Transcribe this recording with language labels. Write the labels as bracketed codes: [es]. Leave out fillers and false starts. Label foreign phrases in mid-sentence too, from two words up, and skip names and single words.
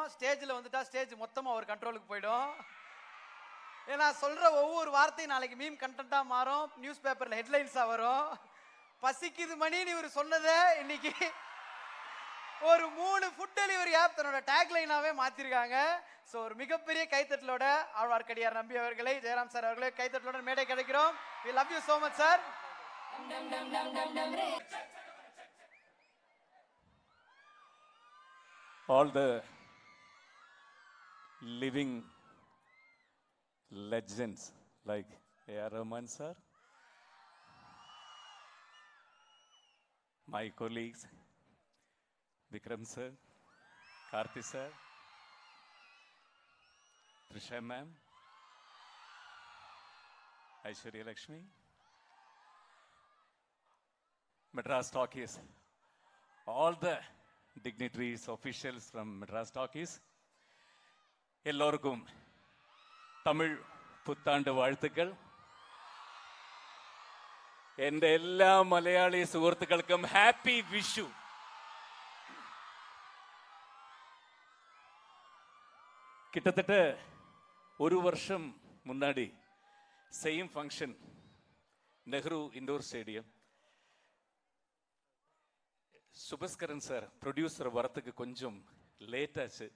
[ta] ஸ்டேஜ்ல வந்துட்டா ஸ்டேஜ் மொத்தமா ஒரு கண்ட்ரோலுக்கு போயிடும். ஏன்னா சொல்ற ஒவ்வொரு வார்த்தையும் நாளைக்கு மீம் கண்டென்ட்டா மாறும், நியூஸ் பேப்பர்ல ஹெட்லைன்ஸா வரும். பசிக்குது மணின்னு இவர் சொன்னதை இன்னைக்கு ஒரு 3 ஃபுட் டெலிவரி ஆப் தன்னோட டேக்லைனாவே மாத்திருக்காங்க. ஸோ ஒரு மிகப்பெரிய கைத்தட்டலோட ஆழ்வார்க்கடியார் நம்பி அவர்களை, ஜெயராம் சார் அவர்களை கைத்தட்டலோட மேடை கிடைக்கிறோம். [en] We love you so much சார். All the living legends like A.R. Rahman sir, my colleagues, Vikram sir, Karthi sir, Trisha ma'am, Aishwarya Lakshmi, Madras Talkies, all the dignitaries, officials from Madras Talkies, [ta] எல்லோருக்கும் தமிழ் புத்தாண்டு வாழ்த்துக்கள். [ml] എൻ്റെ എല്ലാ മലയാളി സുഹൃത്തുക്കൾക്കും ഹാപ്പി വിഷു. [ta] கிட்டத்தட்ட ஒரு வருஷம் முன்னாடி சேம் ஃபங்க்ஷன் நெஹ்ரு இண்டோர் ஸ்டேடியம். சுபஸ்கரன் சார் ப்ரொடியூசர் வரத்துக்கு கொஞ்சம் லேட் ஆச்சு.